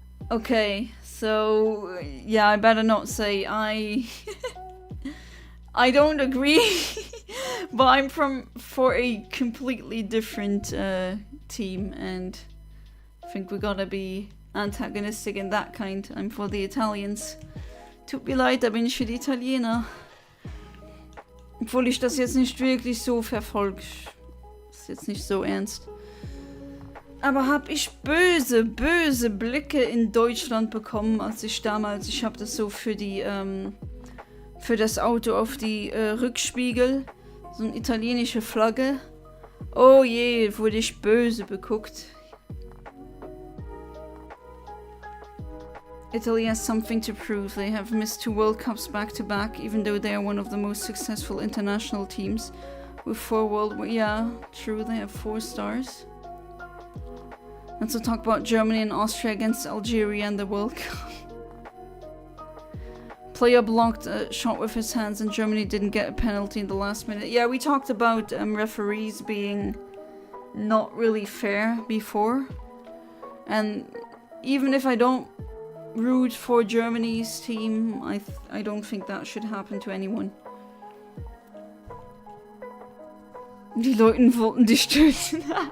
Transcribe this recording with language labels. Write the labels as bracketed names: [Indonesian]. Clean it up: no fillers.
[English] Okay, so yeah, I better not say I don't agree, but I'm for a completely different team, and I think we gotta be antagonistic in that kind. I'm for the Italians. [German] Tut mir leid, da bin ich für die Italiener. Obwohl ich das jetzt nicht wirklich so verfolge. Ist jetzt nicht so ernst. Aber hab ich böse Blicke in Deutschland bekommen, als ich damals, ich habe das so für die, für das Auto auf die Rückspiegel, so eine italienische Flagge. Oh je, wurde ich böse beguckt. [English] Italy has something to prove. They have missed 2 World Cups back to back, even though they are one of the most successful international teams. With 4 yeah, true, they have 4 stars. Let's talk about Germany and Austria against Algeria in the World Cup. Player blocked a shot with his hands and Germany didn't get a penalty in the last minute. Yeah, we talked about referees being not really fair before. And even if I don't root for Germany's team, I don't think that should happen to anyone. [German] Die Leute wollten dich töten.